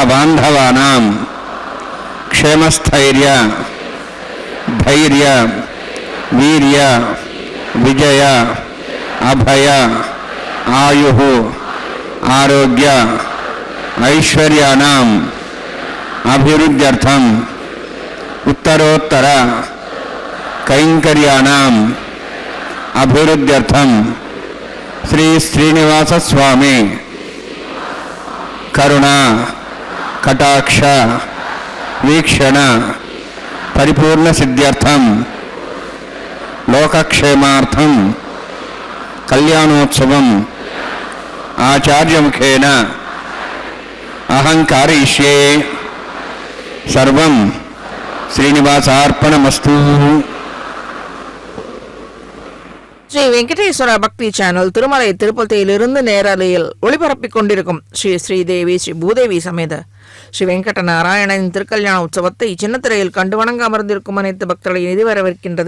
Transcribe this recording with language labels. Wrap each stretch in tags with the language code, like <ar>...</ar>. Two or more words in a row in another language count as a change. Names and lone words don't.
<sa>బాంధవానాం క్షేమస్థైర్య ధైర్య వీర్య విజయ అభయ ఆయుః ఆరోగ్య ఐశ్వర్యానాం అభివృద్ధ్యర్థం ఉత్తరోత్తర कैंकर्याणाम् अभिवृद्ध्यर्थम श्री श्रीनिवास स्वामी करुणा कटाक्ष वीक्षण परिपूर्ण सिद्ध्यर्थम लोकक्षेमार्थम कल्याणोत्सवम् आचार्य मुखेन अहंकारयिष्ये सर्वं श्रीनिवासार्पणमस्तु.</sa> <ta>ஸ்ரீ வெங்கடேஸ்வர பக்தி சேனல் திருமலை திருப்பதியிலிருந்து நேரலையில் ஒளிபரப்பிக் கொண்டிருக்கும் ஸ்ரீ ஸ்ரீதேவி ஸ்ரீ பூதேவி சமேத ஸ்ரீ வெங்கட நாராயணனின் திருக்கல்யாண உற்சவத்தை சின்னத்திரையில் கண்டு வணங்க அமர்ந்திருக்கும் அனைத்து பக்தர்களை எதிர்வரவிருக்கின்றது.</ta>